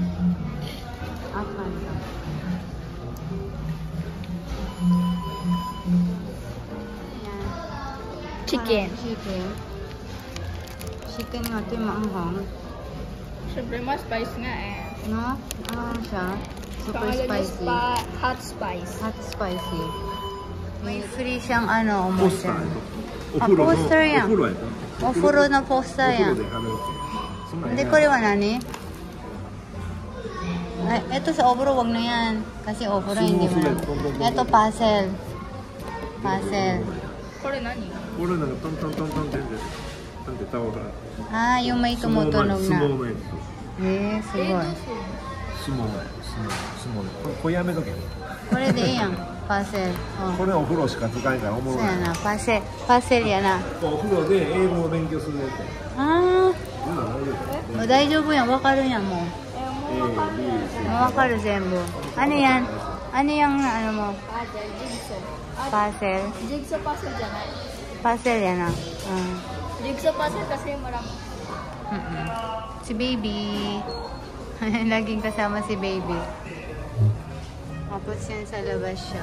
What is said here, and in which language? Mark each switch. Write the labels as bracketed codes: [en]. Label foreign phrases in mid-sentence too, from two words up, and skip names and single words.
[tl] Ah, Fanta. Yan. Chicken. Chicken. Chicken nga ito yung maanghang. Siyempre, mas spice nga eh. No? Ano siya? Super Pangalan niya spicy. [en] hot spice. Hot spicy. [tl] May free siyang ano, [ja] ポスタ umotion. ー。お風呂の。あポスターやんお風呂やった。お風呂のポスターやん。お風呂で貼るわけ。そんなんやで、これは何? [tl] Ay, eto sa obro, wag na yan. Kasi obro, hindi mo na. Eto, puzzle. Puzzle. [ja] これ何？これなんかトントントントンってなんてタオル。 [tl] Ah, yung may tumutunog [ja] 相撲 [tl] na. [ja] のやつ。 Eh, すごい。相撲のやつ。相撲の。これやめとけ。これでいいやん。puzzle. これお風呂しか使えんからおもろい。そうやな、 [en] puzzle. puzzle [ja] やな。お風呂で英語を勉強するやつ。あうん、大丈夫。ー、大丈夫やん。わかるやん、もう。 A B C。わかる、全部。 [tl] ano yan? Ano yung ano mo? [en] Puzzle, jigsaw. [tl] Puzzle? [en] Jigsaw puzzle [tl] dyan. Puzzle yan ah. [en] Jigsaw puzzle [tl] kasi marami. Si baby. Laging kasama si baby. Tapos yan sa labas siya.